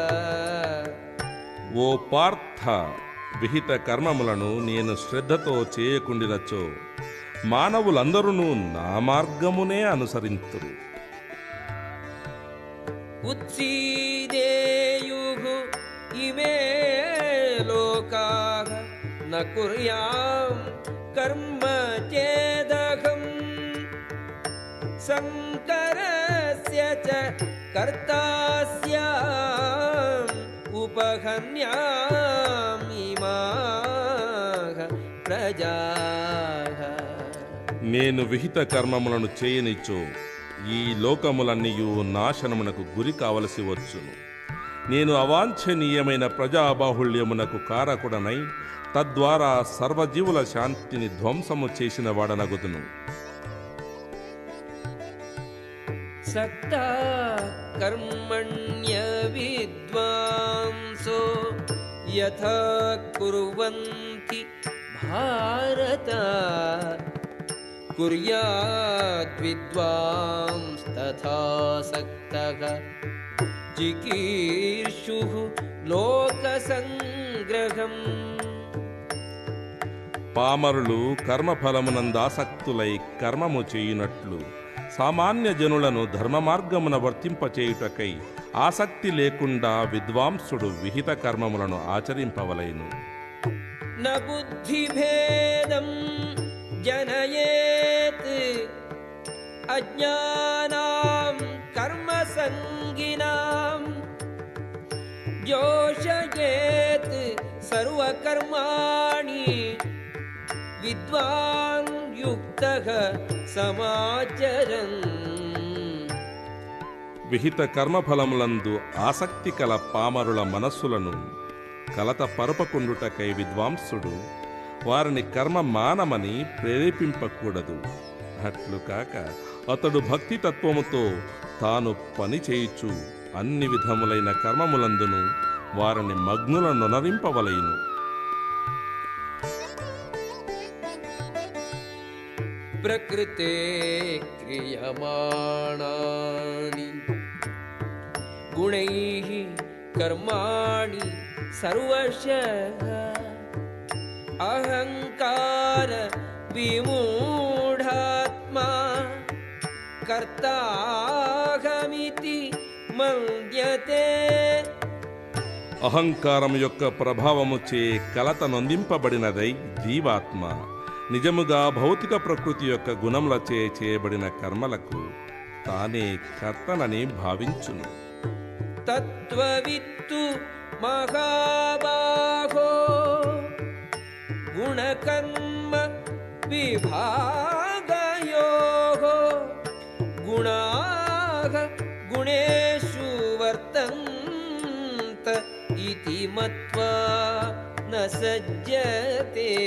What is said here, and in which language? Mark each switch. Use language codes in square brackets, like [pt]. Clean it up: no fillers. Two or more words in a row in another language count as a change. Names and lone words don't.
[te] ఓ పార్థ, విహిత కర్మములను నేను శ్రద్ధతో చేయకుండినచో మానవులందరూ నా మార్గమునే అనుసరింతురు. [sa] ఉత్సీదేయుః ఇమే లోకాః कुर्यां कर्म चेदहं शङ्करस्य च कर्ता स्याम् उपहन्यामिमाः प्रजाः. [te] నేను విహిత కర్మములను చేయనిచ్చో ఈ లోకములన్నీయు నాశనమునకు గురి కావలసి వచ్చును. నేను అవాంఛనీయమైన ప్రజాబాహుళ్యమునకు కారకుడనై తద్వారా సర్వజీవుల శాంతిని ధ్వంసము చేసిన వాడనగుదును. [sa] सक्ता कर्मण्य विद्वांसो यथा कुर्वन्ति भारत कुर्याद् विद्वांस्तथा सक्तः चिकीर्षुः लोकसङ्ग्रहम्. [te] పామరులు కర్మఫలమునందాసక్తులై కర్మము చేయునట్లు సామాన్య జనులను ధర్మ మార్గమున వర్తింపచేయుటకై ఆసక్తి లేకుండా విద్వాంసుడు విహిత కర్మములను ఆచరింపవలెను. [sa] न बुद्धिभेदं जनयेत् अज्ञानां कर्मसङ्गिनां जोषयेत् सर्वकर्माणि विद्वान् युक्तः समाचरन्. [te] విహిత కర్మఫలములందు ఆసక్తి కల పామరుల మనస్సులను కలత పరపకుండుటకై విద్వాంసుడు వారిని కర్మ మానమని ప్రేరేపింపకూడదు. అట్లు కాక అతడు భక్తి తత్వముతో తాను పని చేయుచు అన్ని విధములైన కర్మములందును వారిని మగ్నులను నొనరింపవలయును. [sa] प्रकृते क्रियमाणानि गुणैः कर्माणि सर्वशः अहंकार विमूढात्मा कर्ताहमिति मन्यते. [te] అహంకారం యొక్క ప్రభావముచే కలత నొందింపబడినదై జీవాత్మ నిజముగా భౌతిక ప్రకృతి యొక్క గుణములచే చేయబడిన కర్మలకు తానే కర్తనని భావించును. [sa] తత్వవిత్తు మహాబాహో గుణకర్మ విభాగయోః గుణాః గుణేషు వర్తంత ఇతి మత్వా న సజ్జతే.